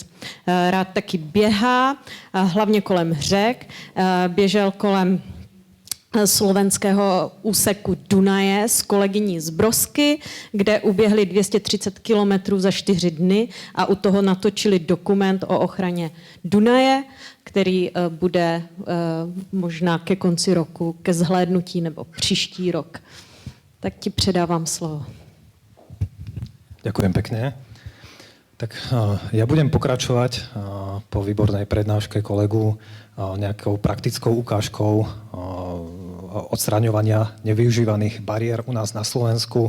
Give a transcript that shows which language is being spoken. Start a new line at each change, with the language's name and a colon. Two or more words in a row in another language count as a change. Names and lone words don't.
Czech: Rád taky běhá, hlavně kolem řek, běžel kolem slovenského úseku Dunaje s kolegyní z Brosky, kde uběhli 230 kilometrů za 4 dny a u toho natočili dokument o ochraně Dunaje, který bude možná ke konci roku, ke zhlédnutí nebo příští rok. Tak ti předávám slovo.
Slovak: Ďakujem pekne. Tak ja budem pokračovať po výbornej prednáške kolegu nejakou praktickou ukážkou odstraňovania nevyužívaných bariér u nás na Slovensku.